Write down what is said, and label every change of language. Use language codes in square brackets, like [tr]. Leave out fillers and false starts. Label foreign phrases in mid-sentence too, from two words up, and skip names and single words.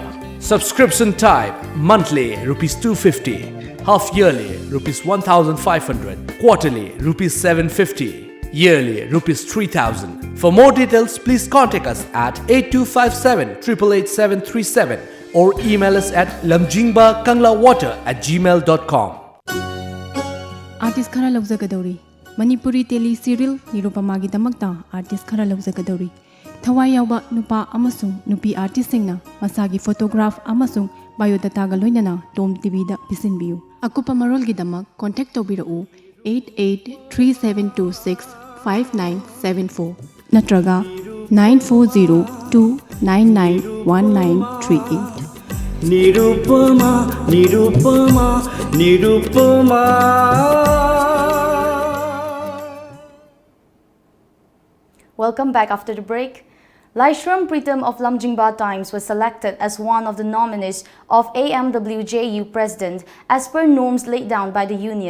[en] Subscription type monthly Rs 250, half yearly Rs 1500, quarterly Rs 750, yearly Rs 3000. For more details, please contact us at 8257 888 737 or email us at lamjingbakanglawwater@gmail.com. [mni] Artist khara lawzagadori Manipuri [en] tele serial [mni] nirupamagi damakta artist khara lawzagadori Thawai yauba nupa amasung nupi artist singna masagi photograph amasung biodata ga loinana Tom TV da pisinbiu akupa marol gi damak contact tobirau 8837265974 natraga 9402991938 Nirupama, Nirupama, Nirupama. [en] Welcome back after the break. Laishram Pritam of Lamjingba Times was selected as one of the nominees of AMWJU President as per norms laid down by the union.